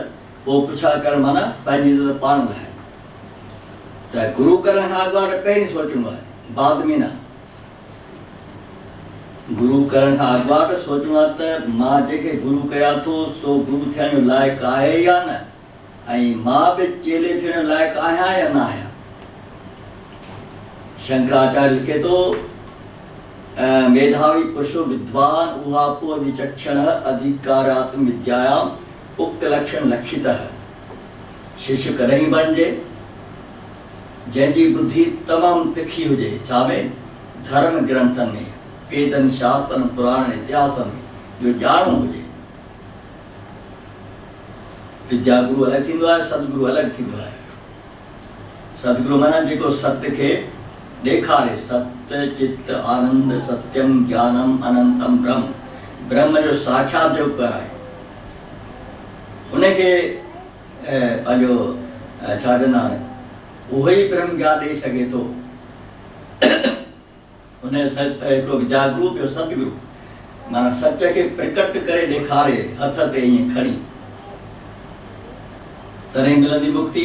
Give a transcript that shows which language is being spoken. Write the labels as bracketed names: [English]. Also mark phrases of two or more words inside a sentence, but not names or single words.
[Sindhi] पोइ पुछा करणु माना पंहिंजी इज़त पाण लाइ। त गुरू करण खां अॻु पहिरीं सोचणो आहे, बाद में न। गुरू करण खां अॻु सोचणो आहे त मां जेके गुरू कयां थो सो गुरू थियण जो लाइक़ु आहे या न, ऐं मां बि चेले थियण जो लाइक़ु आहियां या न आहियां। शंकराचार्य लिखे थो, [Sanskrit] मेधावी पुरुषो विद्वान उहापो विचक्षण अधिकारात्म विद्यायाम उक्त लक्षण लक्षितः। [Sindhi] शिष्य कॾहिं बणिजे जंहिंजी बुद्धि तमामु तिखी हुजे, छा में? धर्म ग्रंथनि में, वेदनि शास्त्रनि पुराणनि इतिहासनि में जो ॼाणो हुजे। विद्या गुरु अलॻि थींदो आहे, सतगुरु अलॻि थींदो आहे। सतगुरु माना जेको सत्य खे ॾेखारे, [Sanskrit] सत्य चित आनंद सत्यम ज्ञानम अनंतम ब्रह्म, [Sindhi] ब्रह्म जो साक्षात जो कराए उनखे पंहिंजो छा चवंदा आहिनि, उहो ई ब्रह्म ज्ञान ॾेई सघे थो। उन हिकिड़ो विद्या गुरु, ॿियो सतगुरु, माना सच खे प्रकट करे ॾेखारे हथ ते ईअं खणी, तॾहिं मिलंदी मुक्ति।